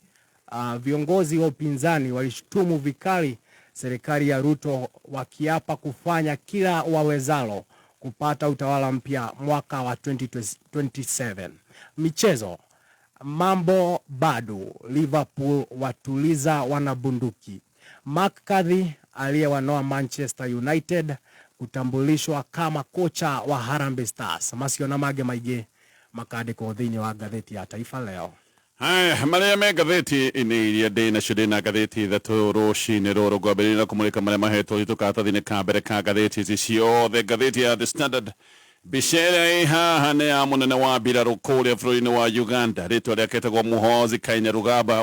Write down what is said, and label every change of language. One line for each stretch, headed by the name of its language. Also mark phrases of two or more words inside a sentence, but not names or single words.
Swahili: Viongozi wa upinzani walishtumu vikali serikali ya Ruto wakiapa kufanya kila wawezalo kupata utawala mpya mwaka wa 2027. Michezo. Mambo bado, Liverpool watuliza wanabunduki. McCarthy aliyewanoa Manchester United kutambulishwa kama kocha wa Harambee Stars.
Kikuyu: Masiona mage maige makandiko thĩinĩ wa gatheti ya Taifa Leo. Haya, marĩa me gatheti-inĩ iria ndĩna cio ndĩna gatheti ithatũ rũcinĩ rũrũ ngwambĩrĩria kũmũrĩka marĩa mahetwo karatathi-inĩ ka mbere ka gatheti ici ciothe. Gatheti ya The Standard, mbica ĩrĩa ĩ haha nĩ ya mũnene wa mbirarũ kũrĩa bũrũri-inĩ wa Uganda, rĩtwa rĩake rĩtagwo Muhoozi Kainerugaba.